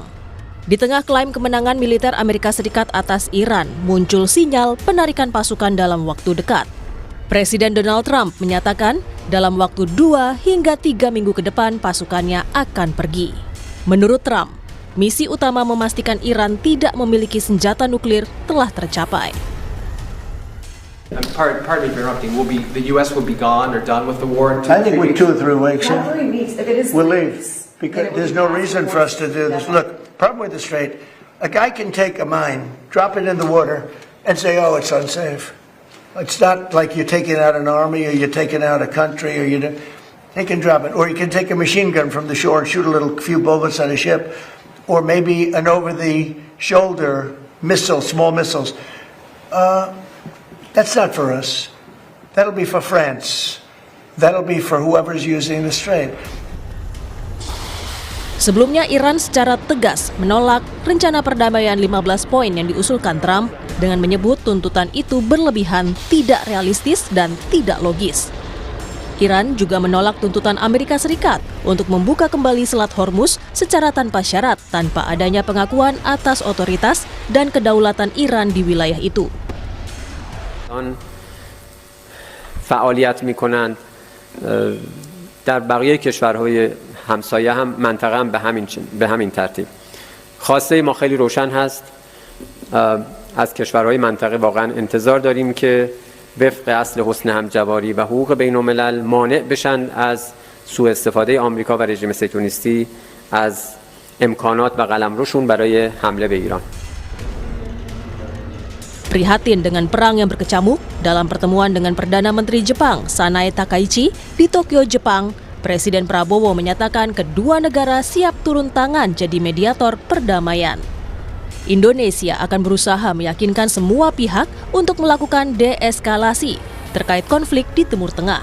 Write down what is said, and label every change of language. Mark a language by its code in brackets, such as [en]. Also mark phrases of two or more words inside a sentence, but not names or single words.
[id] Di tengah klaim kemenangan militer Amerika Serikat atas Iran, muncul sinyal penarikan pasukan dalam waktu dekat. Presiden Donald Trump menyatakan dalam waktu 2 hingga 3 minggu ke depan pasukannya akan pergi. Menurut Trump, misi utama memastikan Iran tidak memiliki senjata nuklir telah tercapai. [en] Pardon me for interrupting. The U.S. will be gone or done with the war? I think with 2 or 3 weeks, Not 3 weeks. If it is we'll 3 leave. weeks, Because then it will there's be no fast reason for us to do this. Definitely. Look, problem with the Strait, a guy can take a mine, drop it in the water, and say, oh, it's unsafe. It's not like you're taking out an army or you're taking out a country, or they can drop it. Or you can take a machine gun from the shore and shoot a few bullets at a ship, or maybe an over-the-shoulder missile, small missiles. That's not for us. That'll be for France. That'll be for whoever's using the Strait. [id] Sebelumnya Iran secara tegas menolak rencana perdamaian 15 poin yang diusulkan Trump dengan menyebut tuntutan itu berlebihan, tidak realistis, dan tidak logis. Iran juga menolak tuntutan Amerika Serikat untuk membuka kembali Selat Hormuz secara tanpa syarat tanpa adanya pengakuan atas otoritas dan kedaulatan Iran di wilayah itu. [fa] فعالیت می‌کنند در بقیه کشورهای همسایه هم منطقه هم به همین ترتیب. خواسته ما خیلی روشن هست. از کشورهای منطقه واقعا انتظار داریم که وفق اصل حسن همجواری و حقوق بین‌الملل مانع بشن از سوء استفاده آمریکا و رژیم صهیونیستی از امکانات و قلمروشون برای حمله به ایران. [id] Prihatin dengan perang yang berkecamuk, dalam pertemuan dengan Perdana Menteri Jepang Sanai Takaichi di Tokyo, Jepang, Presiden Prabowo menyatakan kedua negara siap turun tangan jadi mediator perdamaian. Indonesia akan berusaha meyakinkan semua pihak untuk melakukan deeskalasi terkait konflik di Timur Tengah.